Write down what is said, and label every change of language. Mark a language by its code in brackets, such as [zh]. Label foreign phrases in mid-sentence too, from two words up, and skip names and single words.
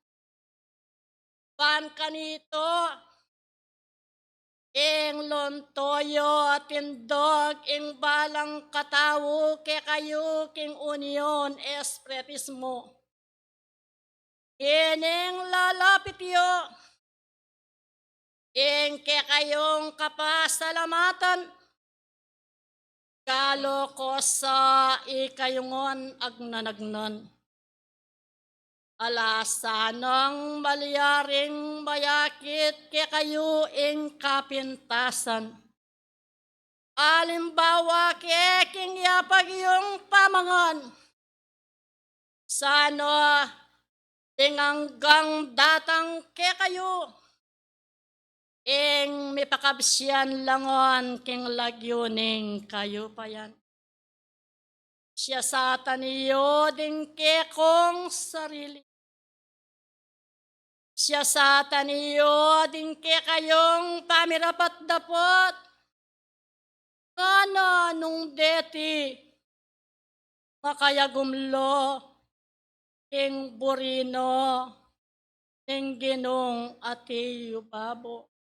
[pam] Pan kanito ing lontoyo tindog ing balang katawo ke kayo king union espiritismo. Ining lalapit yo ing ke kayong kapasalamatan. Kalo ko sa ikayungon agnanagnan. Alasanang malyaring mayakit ke kayo ing kapintasan. Alimbawa ke king yapag yung pamangan. Sano tinganggang datang ke kayo. Ing mipakabsyan langon king lagyuning kayo pa yan. Siya sa taniyo ding kekong sarili. Siya sa taniyo ding kekayong pamirapat dapot. Ngana nung deti makayagumlo king burino ning Ginong atiyo babo.